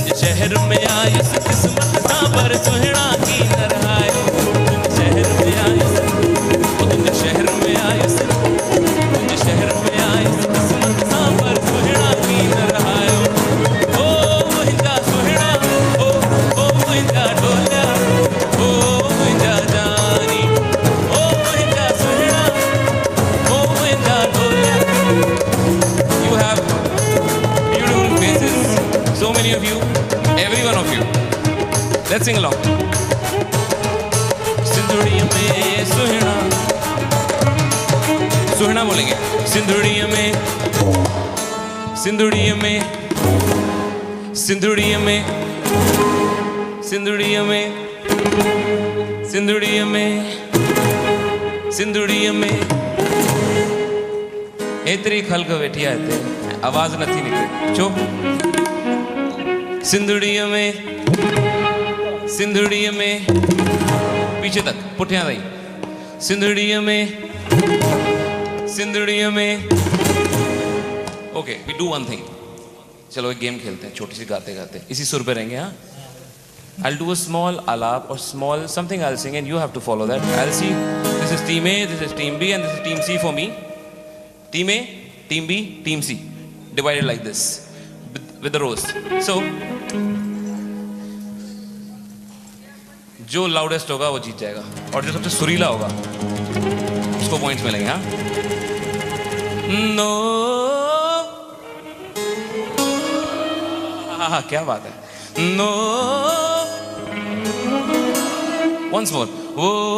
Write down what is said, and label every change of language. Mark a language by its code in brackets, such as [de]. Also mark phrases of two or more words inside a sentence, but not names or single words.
[sd] शहर में आयुस किस्मत सा पर सुहिणा की न रहायो शहर में आयुस तुंहिंजे शहर में आयुस तुंहिंजे शहर में आयुस किस्मत सा पर सुहिणा की न रहायो ओ मुंहिंजा सुहिणा ओ मुंहिंजा ढोलिया ओ मुंहिंजा जानी ओ मुंहिंजा सुहिणा ओ मुंहिंजा ढोलिया [en] You have beautiful faces, so many of you, every one of you. Let's sing along. [sd] सिंधुड़िया में सुहिणा सुहिणा बोलेंगे सिंधुड़िया में सिंधुड़िया में सिंधुड़िया में सिंधुड़िया में सिंधुड़िया में सिंधुड़िया में एतरी खलक वेठी आहे हिते आवाज़ नथी निकिरे छो सिंधुड़ीअ में [hi] पीछे तक [sd] पुठियां ताईं सिंधुड़ीअ [en] में okay we do one thing [hi] चलो एक गेम खेलते हैं छोटी सी गाते गाते इसी सुर पे रहेंगे हाँ [en] I'll do a small alap or small something I'll sing and you have to follow that. I'll see this is team A, this is team B and this is team C for me. Team A, team B, team C. Divided like this with the rows. [hi] So जो लाउडेस्ट होगा वो जीत जाएगा और जो सबसे सुरीला होगा उसको पॉइंट्स मिलेंगे हाँ नो हाँ क्या बात है नो [en] once more [hi] वो